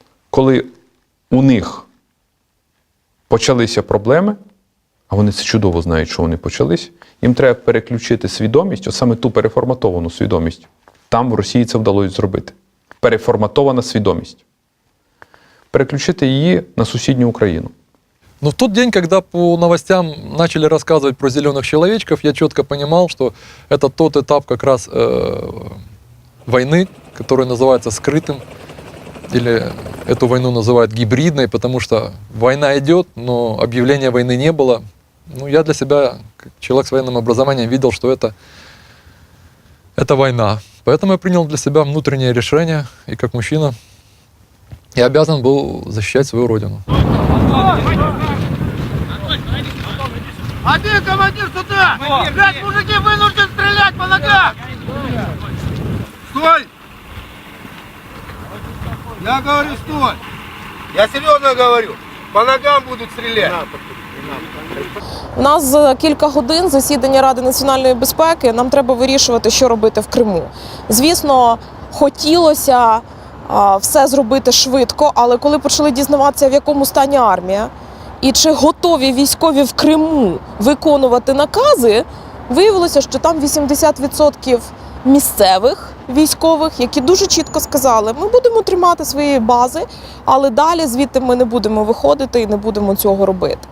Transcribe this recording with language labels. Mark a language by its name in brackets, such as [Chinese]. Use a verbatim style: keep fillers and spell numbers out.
[Ukrainian] Коли у них почалися проблеми, а вони це чудово знають, що вони почались, їм треба переключити свідомість, от саме ту переформатовану свідомість. Там в Росії це вдалося зробити. Переформатована свідомість. Переключити її на сусідню Украину. [Russian] Но в тот день, когда по новостям начали рассказывать про зеленых человечков, я четко понимал, что это тот этап как раз э, войны, который называется скрытым, или эту войну называют гибридной, потому что война идет, но объявления войны не было. Ну, я для себя, как человек с военным образованием, видел, что это, это война. Поэтому я принял для себя внутреннее решение, и как мужчина я обязан был защищать свою родину. А ты, командир, сюда! Блядь, мужики, вынужден стрелять по ногам! Стой! Я говорю, стой! Я серьезно говорю, по ногам будут стрелять! [Ukrainian] У нас за кілька годин засідання Ради національної безпеки, нам треба вирішувати, що робити в Криму. Звісно, хотілося все зробити швидко, але коли почали дізнаватися, в якому стані армія, і чи готові військові в Криму виконувати накази, виявилося, що там вісімдесят відсотків місцевих військових, які дуже чітко сказали, ми будемо тримати свої бази, але далі звідти ми не будемо виходити і не будемо цього робити.